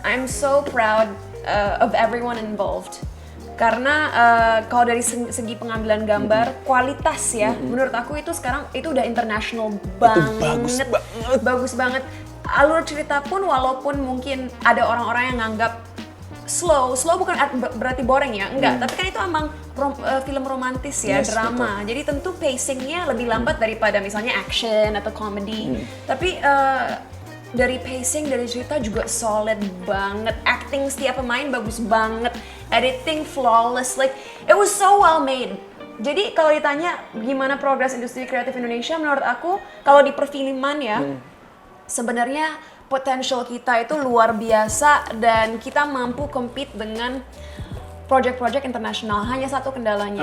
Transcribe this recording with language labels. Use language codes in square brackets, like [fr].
[en] I'm so proud of everyone involved. [id] Karena kalau dari segi pengambilan gambar, kualitas ya, menurut aku itu sekarang itu udah international banget. bagus banget. Bagus banget. Alur cerita pun walaupun mungkin ada orang-orang yang nganggap slow bukan berarti boring ya, enggak. Tapi kan itu emang film romantis ya, [en] Yes, [id] drama. Jadi tentu pacingnya lebih lambat daripada misalnya action atau comedy. Tapi dari pacing, dari cerita juga solid banget. Acting setiap pemain bagus banget. [en] Editing flawless, like it was so well made. [id] Jadi kalau ditanya gimana progres industri kreatif Indonesia, menurut aku kalau di perfilman ya, sebenarnya potential kita itu luar biasa dan kita mampu compete dengan project-project internasional. Hanya satu kendalanya,